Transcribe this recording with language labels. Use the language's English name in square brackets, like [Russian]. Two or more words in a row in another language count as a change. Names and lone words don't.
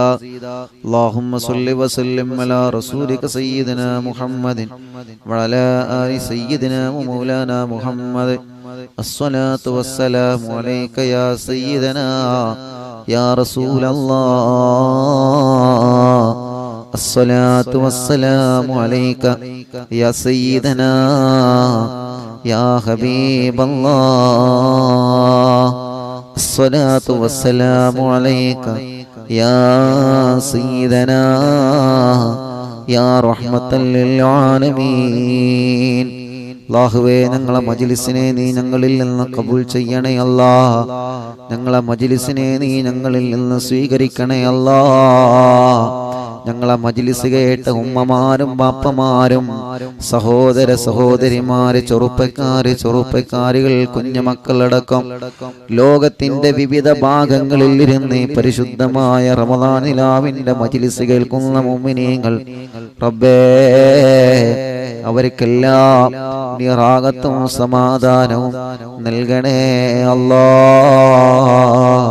[Arabic] اللهم صل وسلم على رسولك سيدنا محمد وعلى آل سيدنا مولانا محمد. الصلاة والسلام عليك يا سيدنا يا رسول الله. الصلاة والسلام عليك يا سيدنا يا حبيب الله. الصلاة والسلام عليك يا سيدنا يا رحمة للعالمين. [Malayalam] അല്ലാഹുവേ, ഞങ്ങളെ മജ്ലിസിനെ നീ ഞങ്ങളിൽ നിന്ന് കബൂൽ ചെയ്യണേ അല്ലാഹ്. ഞങ്ങളെ മജ്ലിസിനെ നീ ഞങ്ങളിൽ നിന്ന് സ്വീകരിക്കണേ അല്ലാഹ്. ഞങ്ങളെ മജ്ലിസ് കേട്ട ഉമ്മമാരും ബാപ്പമാരും സഹോദര സഹോദരിമാര് ചെറുപ്പക്കാരികൾ കുഞ്ഞുമക്കളടക്കം ലോകത്തിന്റെ വിവിധ ഭാഗങ്ങളിൽ ഇരുന്ന് പരിശുദ്ധമായ റമദാൻ നിലാവിന്റെ മജ്ലിസ് കേൾക്കുന്ന മുഅ്മിനീങ്ങൾ റബ്ബേ, അവർക്കെല്ലാം നീ റാഹത്തും സമാധാനവും നൽകണേ അല്ലാഹ്.